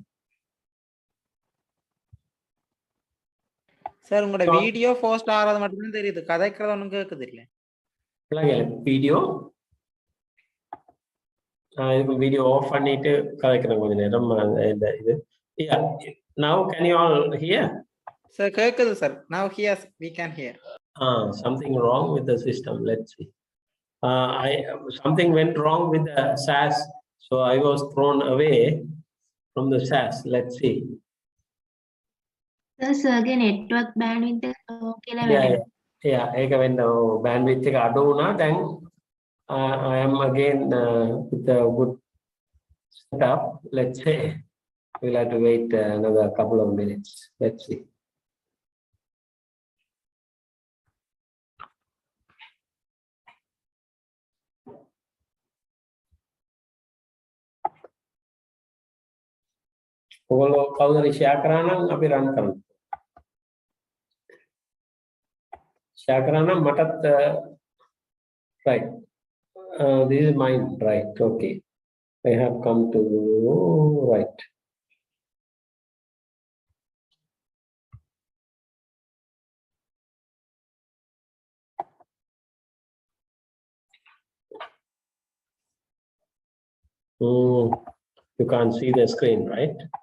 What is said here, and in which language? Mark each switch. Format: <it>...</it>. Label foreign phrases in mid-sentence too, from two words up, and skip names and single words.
<ta>சார்? உங்களோட</ta> <en>video post</en> <ta>ஆறது மட்டும் தெரியுது, கதைக்கிறது ஒண்ணும் கேக்குது இல்ல. வீடியோ இதுக்கு</ta> <en>video off</en> <ta>பண்ணிட்டு கதைக்கிறேன் கொஞ்ச நேரம்.</ta> <en>இது now can you all hear? Sir,</en> <ta>கேக்குது சார்.</ta> <en>Now here we can hear. Something wrong with the system. Let's see. Something went wrong with the SAS, so I was thrown away from the SAS. Let's see.</en> <si>සර්ගේ</si> <en>network bandwidth</en> <si>එක low කියලා</si> <en>Yeah,</en> <si>වැඩ. yeah. ඒක වෙන්න bandwidth එක අඩු වුණා.</si> <en>දැන් I am again with a good setup. Let's say we'll have to wait another couple of minutes. Let's see.</en> <si>ඔයගොල්ලෝ කවුරු හරි share කරා නම් අපි run කරමු. share කරා නම් මටත් right.</si> <en>This is mine, right? Okay. I have come to right. You can't see the screen, right?</en>